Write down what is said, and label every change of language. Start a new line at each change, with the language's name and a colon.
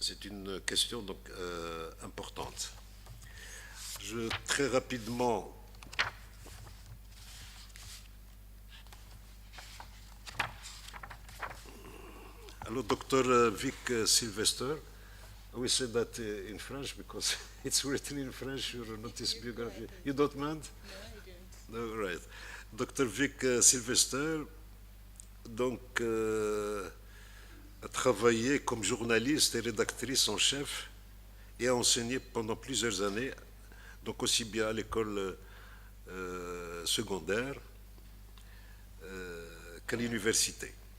French: C'est une question donc importante. Très rapidement alors Dr.
English: Vic Sylvester, we said that in French because it's written in French, your notice biography. You don't mind? No, I don't. No, right. Dr.
French: Vic Sylvester, donc, a travaillé comme journaliste et rédactrice en chef et a enseigné pendant plusieurs années, donc aussi bien à l'école secondaire qu'à l'université.